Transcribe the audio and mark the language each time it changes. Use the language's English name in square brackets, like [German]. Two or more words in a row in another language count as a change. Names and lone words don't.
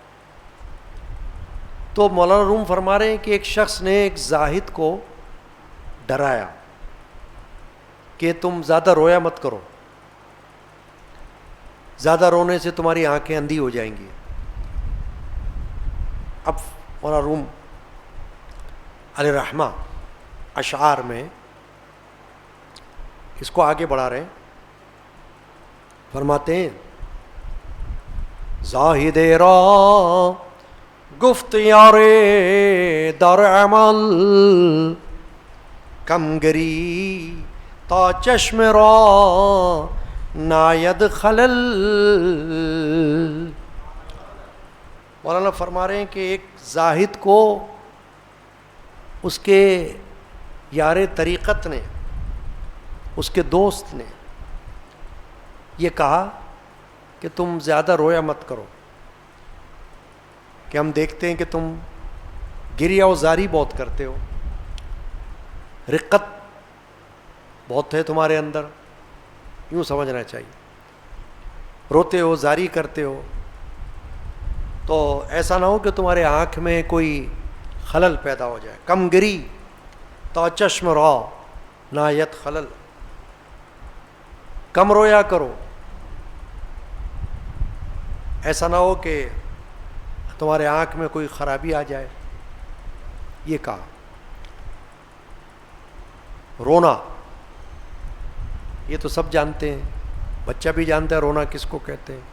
[Urdu] تو مولانا روم فرما رہے ہیں کہ ایک شخص نے ایک زاہد کو ڈرایا کہ تم زیادہ رویا مت کرو، زیادہ رونے سے تمہاری آنکھیں اندھی ہو جائیں گی۔ اب مولانا روم علیہ رحمہ اشعار میں اس کو آگے بڑھا رہے ہیں، فرماتے ہیں [Persian] زاہد را گفت یار در عمل کمگری تا چشم را ناید خلل. [Urdu] مولانا فرما رہے ہیں کہ ایک زاہد کو اس کے یار طریقت نے، اس کے دوست نے یہ کہا کہ تم زیادہ رویا مت کرو، کہ ہم دیکھتے ہیں کہ تم گریہ و زاری بہت کرتے ہو، رقت بہت ہے تمہارے اندر، یوں سمجھنا چاہیے، روتے ہو، زاری کرتے ہو، تو ایسا نہ ہو کہ تمہارے آنکھ میں کوئی خلل پیدا ہو جائے. [Persian] کم گری تا چشم را نایت خلل، [Urdu] کم رویا کرو، ایسا نہ ہو کہ تمہارے آنکھ میں کوئی خرابی آ جائے. یہ کہا. رونا یہ تو سب جانتے ہیں، بچہ بھی جانتا ہے رونا کس کو کہتے ہیں.